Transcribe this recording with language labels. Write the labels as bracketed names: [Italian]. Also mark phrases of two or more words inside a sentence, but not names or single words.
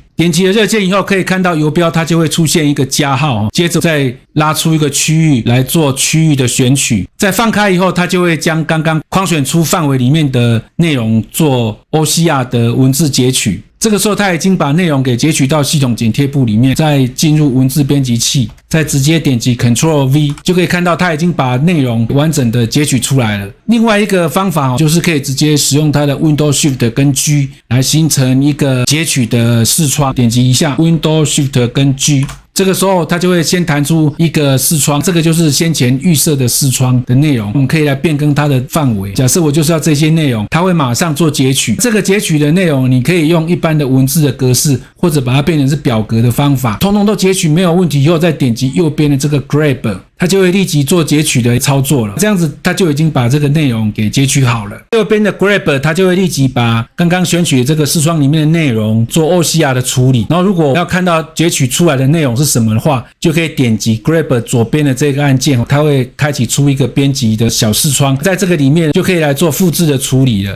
[Chinese] 點擊了熱鍵以後，可以看到游標它就會出現一個加號，接着再拉出一個區域來做區域的選取。再放開以後，它就會將剛剛框選出範圍裡面的內容做 OCR 的文字截取。這個時候它已經把內容給截取到系統剪貼簿裡面，再進入文字編輯器，再直接點擊 Ctrl V，就可以看到它已經把內容完整的截取出來了。另外一個方法就是可以直接使用它的 Windows Shift 跟 G 來形成一個截取的視窗，點擊一下 Windows Shift 跟 G。這個時候它就會先彈出一個視窗，這個就是先前預設的視窗的內容，我們可以來變更它的範圍。假設我就是要這些內容，它會馬上做截取。這個截取的內容你可以用一般的文字的格式，或者把它变成是表格的方法，通通都截取沒有問題以後，再點擊右邊的這個 Grab， 它就會立即做截取的操作了。這樣子它就已經把這個內容給截取好了。右邊的 Grab 它就會立即把剛剛選取的這個視窗裡面的內容做 OCR 的處理。然後如果要看到截取出來的內容是什麼的話，就可以點擊 Grab 左邊的這個按鍵，它會開啟出一個編輯的小視窗，在這個裡面就可以來做複製的處理了。